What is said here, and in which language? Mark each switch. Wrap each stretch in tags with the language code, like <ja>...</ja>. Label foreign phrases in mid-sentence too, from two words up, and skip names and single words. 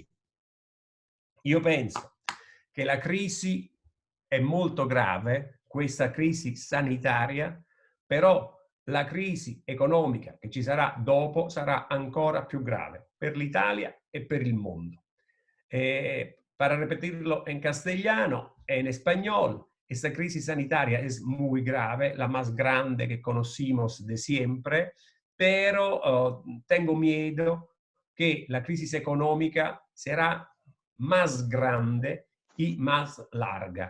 <it>Io penso che la crisi è molto grave, questa crisi sanitaria, però la crisi economica che ci sarà dopo sarà ancora più grave per l'Italia e per il mondo.</it> <es>Para repetirlo en castellano, en español, esta crisis sanitaria es muy grave, la más grande que conocimos de siempre, pero tengo miedo que la crisis económica será más grande y más larga.</es>